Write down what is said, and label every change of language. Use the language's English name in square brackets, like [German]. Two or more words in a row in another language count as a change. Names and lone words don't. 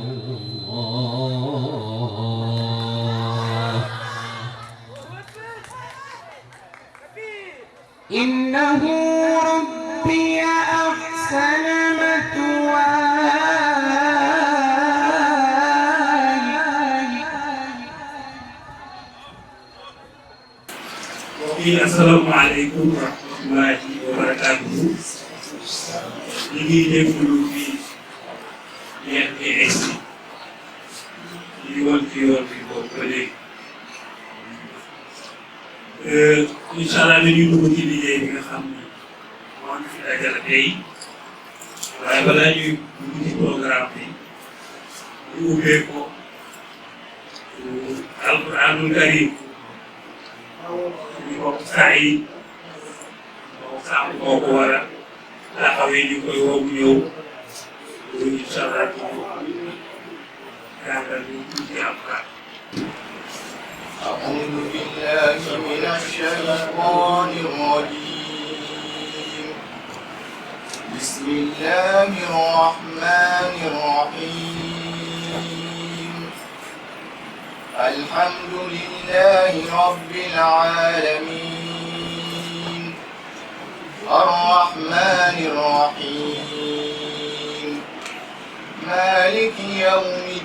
[Arabic] الله إنه ربي أحسن السلام عليكم ورحمة الله وبركاته. [Wolof] Ini déglu bi ngeen di egsi di woon fi boobu ba léegi [Arabic] إن شاء الله [Wolof] dañuy dugg ci liggéey bi nga xam ne moo ñu fi dajale tey waaye balaa ñuy dugg ci programme bi ñu ubbee ko [Arabic] القرآن الكريم [Wolof] ñu bokk saa yi bokk saa moo ko war a taxawee ñu koy woo mu ñëw loolu [Arabic] إن شاء الله [Wolof] ñu jàngal ñu tuuti am kàddu. [Arabic] أعوذ بالله من الشيطان الرجيم. بسم الله الرحمن الرحيم. الحمد لله رب العالمين الرحمن الرحيم مالك يوم